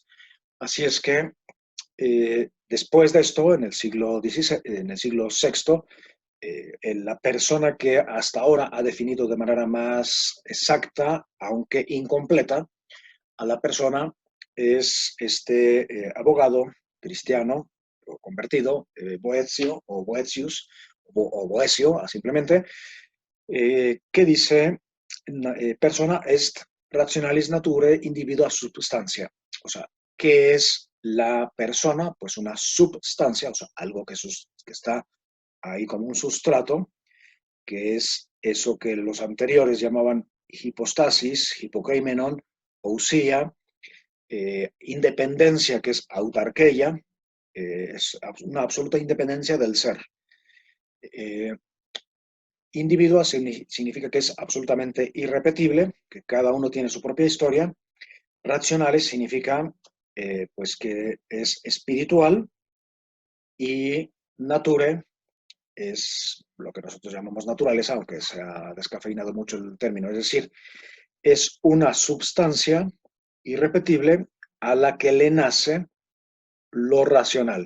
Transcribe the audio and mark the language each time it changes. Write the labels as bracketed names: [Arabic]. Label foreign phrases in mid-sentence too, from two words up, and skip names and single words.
[Spanish] Así es que después de esto, en el siglo XVI, en el siglo VI, la persona que hasta ahora ha definido de manera más exacta, aunque incompleta, a la persona es este abogado cristiano o convertido, Boecio o Boetius, o Boecio, simplemente, que dice, [Latin] persona est rationalis naturae individua substancia. [Spanish] O sea, ¿qué es la persona? Pues una substancia, o sea, algo que está ahí como un sustrato, que es eso que los anteriores llamaban hipostasis, hipokeimenon, ousia, independencia, que es autarqueia, es una absoluta independencia del ser. Eh, Individua significa que es absolutamente irrepetible, que cada uno tiene su propia historia. Racionales significa pues que es espiritual y nature es lo que nosotros llamamos naturaleza, aunque se ha descafeinado mucho el término, es decir, es una substancia irrepetible a la que le nace lo racional.